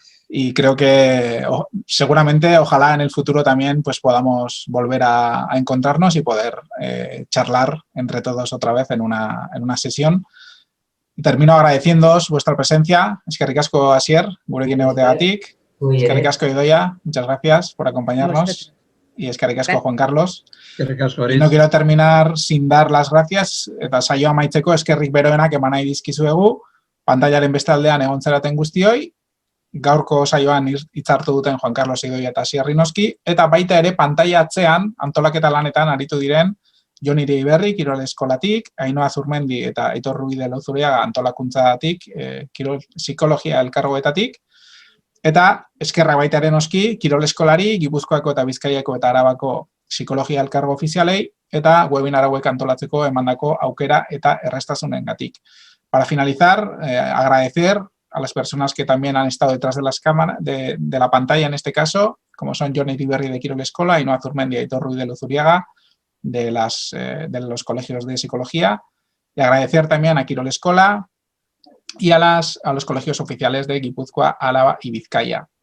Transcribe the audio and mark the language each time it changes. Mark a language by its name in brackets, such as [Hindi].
[Spanish] Y creo que seguramente, ojalá en el futuro también pues podamos volver a encontrarnos y poder charlar entre todos otra vez en una sesión. Y termino agradeciéndoos vuestra presencia. [Basque] Eskerrik asko, Asier, gurekin egoteagatik. Eskerrik asko, [Spanish] Idoia, muchas gracias por acompañarnos. Y [Basque] eskerrik asko, [Spanish] Juan Carlos. Y no quiero terminar sin dar las gracias. [Basque] Eta saioa amaitzeko eskerrik beroenak eman nahi dizkizuegu. Pantailaren beste aldean egon zeraten guztioi. Gaurko saioan hitz hartu duten Juan Carlos Idoia eta Asier Rinoski, eta baita ere pantaila atzean antolaketa lanetan aritu diren Jon Iriberri Kirol Eskolatik, Ainhoa Zurmendi eta Aitor Rubide Lozuriaga antolakuntzatik, Kirol Psikologia elkargoetatik, eta eskerrak baita ere noski Kirol Eskolari, Gipuzkoako eta Bizkaiako eta Arabako Psikologia elkargo ofizialei, eta webinar hauek antolatzeko emandako aukera eta errestasunengatik. [Spanish] Para finalizar, agradecer a las personas que también han estado detrás de las cámaras, de la pantalla en este caso, como son Jon Iriberri de Kirol Eskola, Ainhoa Zurmendi y Aitor Ruiz de Luzuriaga, de los colegios de psicología, y agradecer también a Kirol Eskola y a los colegios oficiales de Guipúzcoa, Álava y Vizcaya.